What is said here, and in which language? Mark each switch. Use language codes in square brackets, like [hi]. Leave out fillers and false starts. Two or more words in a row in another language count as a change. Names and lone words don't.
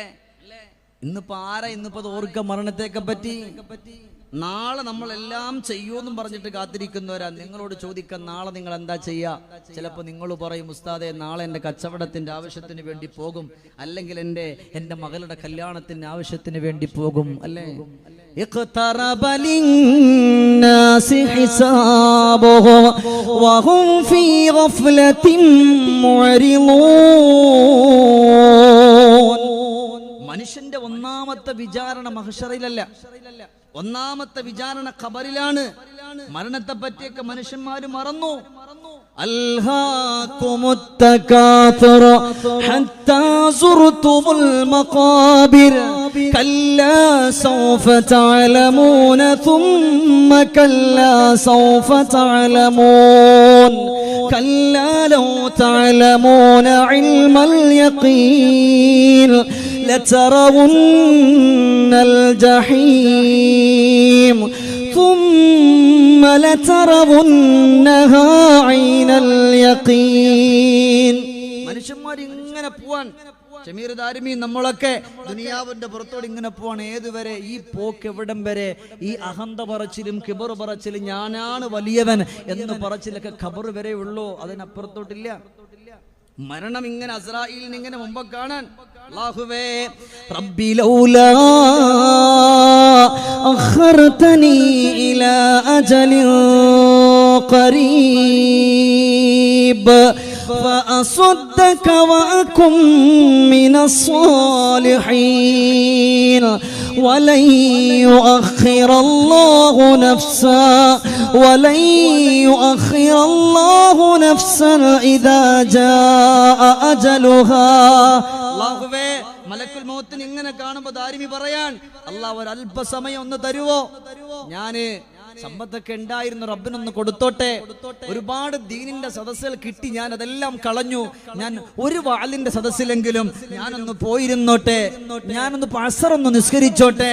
[ml] ഇന്നിപ്പോ ഇന്നിപ്പോ ഓർക്ക മരണത്തെയൊക്കെ പറ്റി. നാളെ നമ്മളെല്ലാം ചെയ്യൂന്നും പറഞ്ഞിട്ട് കാത്തിരിക്കുന്നവരാ. നിങ്ങളോട് ചോദിക്കാൻ നാളെ നിങ്ങൾ എന്താ ചെയ്യാ? ചിലപ്പോ നിങ്ങൾ പറയും ഉസ്താദെ നാളെ എന്റെ കച്ചവടത്തിന്റെ ആവശ്യത്തിന് വേണ്ടി പോകും, അല്ലെങ്കിൽ എന്റെ മകളുടെ കല്യാണത്തിന്റെ ആവശ്യത്തിന് വേണ്ടി പോകും അല്ലേ. [ar] اقترب للناس حسابهم وهم في غفلة معرضون. [ml] മനുഷ്യന്റെ ഒന്നാമത്തെ വിചാരണ മഹ്ശറിലല്ല, ഒന്നാമത്തെ വിചാരണ ഖബറിലാണ്. മരണത്തെ പറ്റിയൊക്കെ മനുഷ്യന്മാര് മറന്നു. [ar] ألهاكم التكاثر حتى زرتم المقابر كلا سوف تعلمون ثم كلا سوف تعلمون كلا لو تعلمون علم اليقين لترون الجحيم ثم لترونها عين اليقين. [ml] മനുഷ്യന്മാർ ഇങ്ങനെ പോവാൻ ഷമീർ ദാരിമി നമ്മളൊക്കെ ദുനിയാവിന്റെ പുറത്തോട് ഇങ്ങനെ പോവാണ്. ഏതുവരെ? ഈ പോക്ക് എവിടം വരെ? ഈ അഹന്ത പറച്ചിലും കിബർ പറച്ചിലും ഞാനാണ് വലിയവൻ എന്ന് പറച്ചിലൊക്കെ ഖബർ വരെ ഉള്ളൂ, അതിനപ്പുറത്തോട്ടില്ല. മരണം ഇങ്ങനെ അസ്രായീലിനെ ഇങ്ങനെ മുമ്പ് കാണാൻ. [ar] അല്ലാഹുവേ رب لولا أخرتني إلى أجل قريب فأصدق وأكن من الصالحين ولن يؤخر الله نفسا إذا جاء أجلها. [ml] അല്ലാഹുവേ മലക്കുൽ മൗത്തിനെ ഇങ്ങനെ കാണുമ്പോൾ ദാരിമി പറയാൻ, അല്ലാഹ് ഒരു അല്പസമയം ഒന്ന് തരുവോ? സമ്പത്തൊക്കെ ഉണ്ടായിരുന്നു, റബ്ബിനൊന്ന് കൊടുത്തോട്ടെ. ഒരുപാട് ദീനിന്റെ സദസ്സുകൾ കിട്ടി, ഞാൻ അതെല്ലാം കളഞ്ഞു. ഞാൻ ഒരു വാളിന്റെ സദസ്സിലെങ്കിലും ഞാനൊന്ന് പോയിരുന്നോട്ടെ, ഞാനൊന്ന് അസറൊന്ന് നിസ്കരിച്ചോട്ടെ.